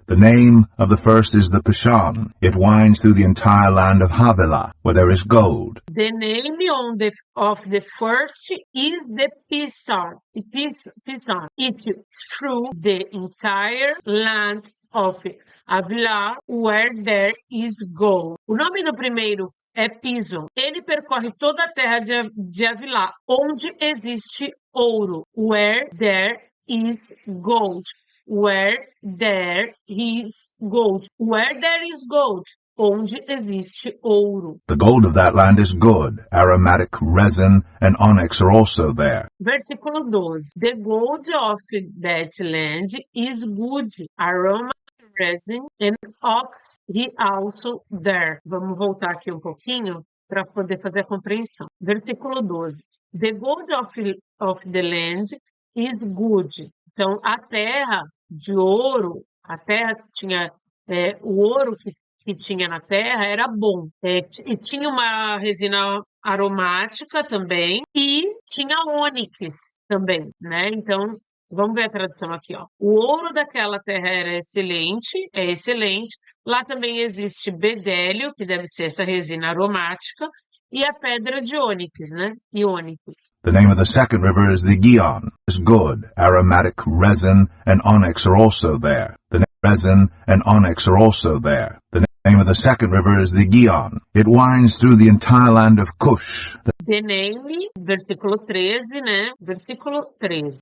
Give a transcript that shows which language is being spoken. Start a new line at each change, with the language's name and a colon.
English: The name of the first is the Pishon. It winds through the entire land of Havilah, where there is gold. The name of the first is the Pishon. It's through the entire land of Havilah, where there is gold.
Portuguese: O nome do primeiro é Pison. Ele percorre toda a terra de Havilah, onde existe ouro.
English: Where there is gold. Where there is gold. Where there is gold.
Portuguese: Onde existe ouro.
English: The gold of that land is good. Aromatic resin and onyx are also there.
Portuguese: Versículo 12.
English: The gold of that land is good. Aroma, resin and ox he also there.
Portuguese: Vamos voltar aqui um pouquinho para poder fazer a compreensão. Versículo 12. The gold of the land is good. Então, a terra de ouro, a terra que tinha, o ouro que tinha na terra era bom. E tinha uma resina aromática também e tinha ônix também, né? Então, vamos ver a tradução aqui, ó. O ouro daquela terra era excelente, é excelente. Lá também existe bedélio, que deve ser essa resina aromática, e a pedra de ônix, né? E ônix.
English: The name of the second river is the Gihon. It's good. Aromatic resin and onyx are also there. The resin and onyx are also there. The name of the second river is the Gihon. It winds through the entire land of Cush. The name,
Portuguese: versículo 13, né? Versículo 13.